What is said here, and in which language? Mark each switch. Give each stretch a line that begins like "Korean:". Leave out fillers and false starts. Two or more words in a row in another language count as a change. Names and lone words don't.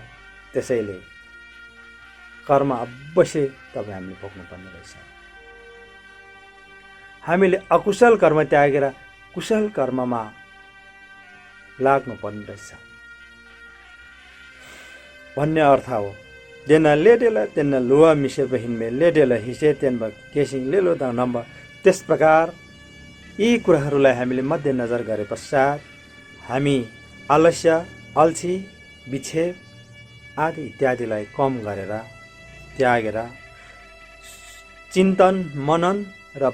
Nepali: त्यसैले कर्म अवश्य तपाईँ हामीले भोग्नुपर्ने रहेछ। हामीले अकुशल कर्म त्यागेर कुशल कर्ममा लाग्नुपर्ने रहेछ भन्ने अर्थ हो। देना लेडेला तेना लुवा मिसे बहिन में लेडेला हिसे तेन केसिङ लेलो द नम्बर। त्यस प्रकार यी कुराहरूलाई हामीले मध्यनजर गरे पश्चात हामी आलस्य, अल्छी, विक्षेप आदि इत्यादिलाई कम गरेर त्यागेर चिन्तन, मनन र